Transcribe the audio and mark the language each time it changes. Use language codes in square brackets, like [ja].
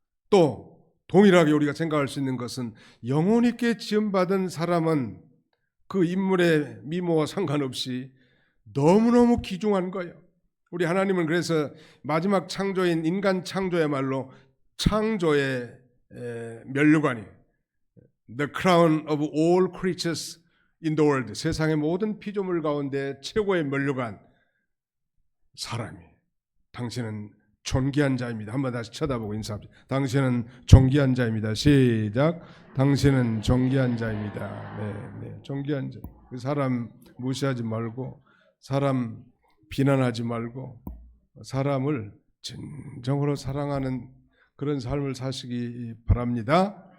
[ko] 또 동일하게 우리가 생각할 수 있는 것은 영혼 있게 지음받은 사람은 그 인물의 미모와 상관없이 너무너무 귀중한 거예요. 우리 하나님은 그래서 마지막 창조인 인간 창조야말로 창조의 면류관이에요. [en] The crown of all creatures in the world. [ko] 세상의 모든 피조물 가운데 최고의 면류관 사람이. 당신은 존귀한 자입니다. 한번 다시 쳐다보고 인사합시다. 당신은 존귀한 자입니다. 시작. 당신은 존귀한 자입니다. 네, 존귀한 자. 사람 무시하지 말고, 사람 비난하지 말고, 사람을 진정으로 사랑하는 그런 삶을 사시기 바랍니다.